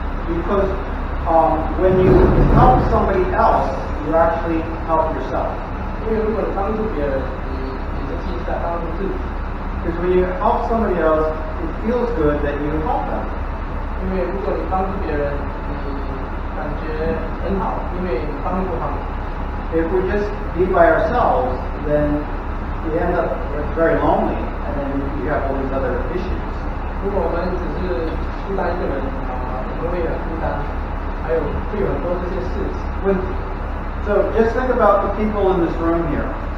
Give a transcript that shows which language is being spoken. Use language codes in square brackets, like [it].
[en] Because when you help somebody else, you actually help yourself. [zh] 因为如果你帮助别人，你是其实在帮助自己。 [en] Because when you help somebody else, it feels good that you help them. [zh] 因为如果你帮助别人，你感觉很好，因为你帮助他们。 [en] If we just be by ourselves, then we end up very lonely, and then you have all these other issues. [zh] 如果我们只是孤单一个人我们会很孤单，还有会有很多这些事问题。 [en] So just think about the people in this room here.